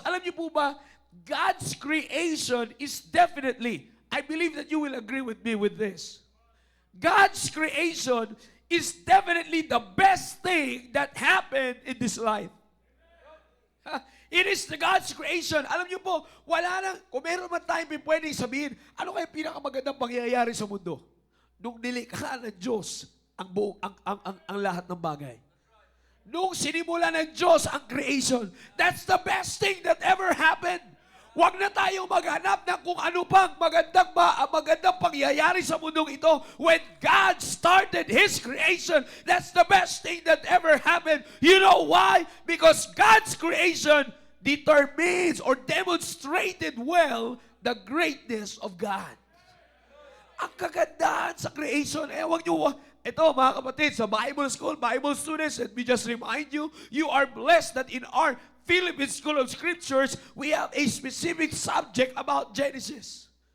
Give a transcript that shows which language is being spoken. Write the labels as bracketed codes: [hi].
[tl] Alam niyo po ba, [en] God's creation is definitely, I believe that you will agree with me with this. God's creation is definitely the best thing that happened in this life. It is the God's creation. [tl] Alam niyo po, wala nang, kung meron man tayong pwedeng sabihin, ano kaya pinakamagandang pangyayari sa mundo? Nung nilikha ng Diyos ang lahat ng bagay. Nung sinimula ng Diyos ang creation, [en] that's the best thing that ever happened. [tl] Huwag na tayong maghanap ng kung ano pang magandang pangyayari sa mundong ito. [en] When God started His creation, that's the best thing that ever happened. You know why? Because God's creation determines or demonstrated well the greatness of God. [tl] Ang kagandahan sa creation, huwag nyo, ito mga kapatid, [en] sa Bible School, Bible students, let me just remind you, you are blessed that in our Philippine School of Scriptures, we have a specific subject about Genesis.